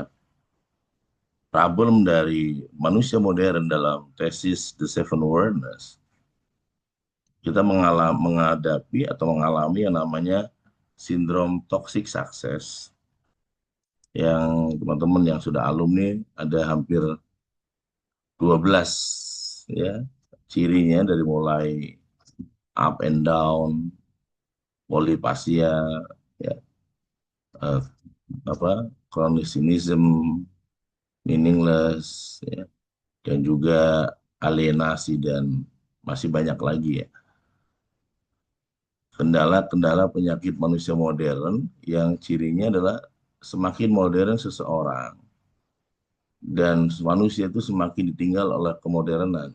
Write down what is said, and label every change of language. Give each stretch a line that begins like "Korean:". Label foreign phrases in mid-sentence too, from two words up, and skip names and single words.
Indonesian: Problem dari manusia modern dalam tesis The Seven Awareness, kita menghadapi atau mengalami yang namanya sindrom
English: toxic success,
Indonesian: yang teman-teman yang sudah alumni ada hampir 12 ya cirinya, dari mulai
English: up and down,
Indonesian: polipasia, ya, eh, apa
English: chronic cynicism,
Indonesian: meaningless, ya, dan juga alienasi, dan masih banyak lagi ya kendala-kendala penyakit manusia modern yang cirinya adalah semakin modern seseorang, dan manusia itu semakin ditinggal oleh kemodernan.